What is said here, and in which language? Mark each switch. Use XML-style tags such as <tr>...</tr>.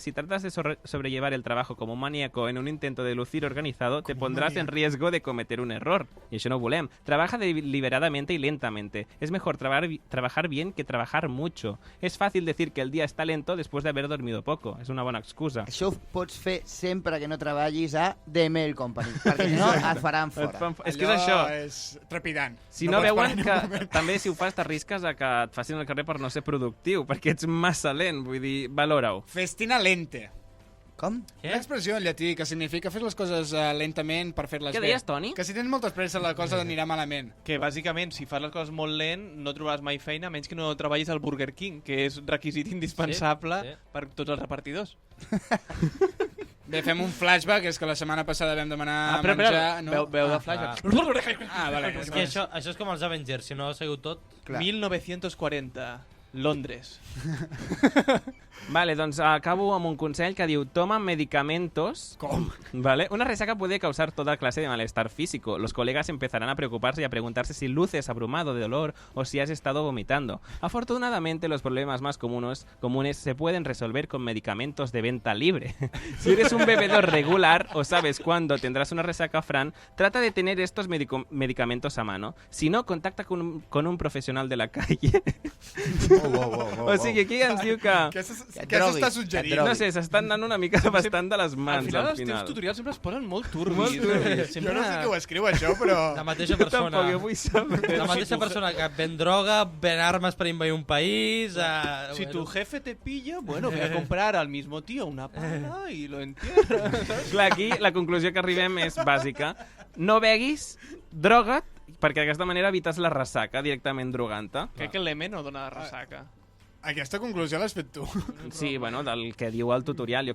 <es>Si tratas de sobrellevar el trabajo como un maníaco en un intento de lucir organizado, te pondrás en riesgo de cometer un error. Y</es> <ca>això no ho volem.</ca> <es>Trabaja deliberadamente y lentamente. Es mejor trabajar bien que trabajar mucho. Es fácil decir que el día está lento después de haber dormido poco.</es> <ca>Es una bona excusa. Això ho pots fer sempre que no treballis a The Mail Company, perquè si no et faran fora. És que és això. és trepidant. Si no pots veuen parar ni un que moment. també si ho fas t'arrisques a que et facin el carrer per no ser productiu, perquè ets massa lent, vull dir, valora-ho. Festina lente. Com? Una expressió en llatí que significa fer les coses lentament per fer-les bé. Què deies, Toni? Que si tens molta pressa la cosa anirà malament. Que bàsicament, si fas les coses molt lent, no trobaràs mai feina, menys que no treballis al Burger King, que és requisit indispensable per tots els repartidors. Bé, fem un flashback, és que la setmana passada vam demanar menjar... No? Veu de flashback. Vale. És que això és com els Avengers, si no ha sigut tot... 1940, Londres. Vale, doncs acabo amb un consell que diu:</ca> <es>toma medicamentos.</es> <ca>Com? Vale.</ca> <es>Una resaca puede causar toda clase de malestar físico. Los colegas empezarán a preocuparse y a preguntarse si luces abrumado de dolor o si has estado vomitando. Afortunadamente, los problemas más comunes se pueden resolver con medicamentos de venta libre. Si eres un bebedor regular o sabes cuándo tendrás una resaca, Fran, trata de tener estos medicamentos a mano. Si no, contacta con un profesional de la calle.</es> <ca>O sigui, aquí ens diu que... Què s'està suggerint? No sé, s'estan anant una mica bastant de les mans al Els teus final. tutorials sempre es posen molt turbis. Molt turbis. Jo no sé qui ho escriu, això, però... La mateixa persona... Tampoc jo vull saber. La mateixa persona que ven droga, ven armes per invadir un país...</ca> <es>Si tu jefe te pilla, bueno, ve a comprar al mismo tío una pala y lo entierra.</es> <ca>Clar, aquí la conclusió que arribem és bàsica. No beguis, droga't, perquè d'aquesta manera evites la ressaca directament drogant-te. Crec que l'M no dona ressaca. Aquesta conclusió l'has fet tu. Sí, bueno, del que diu el tutorial.</ca>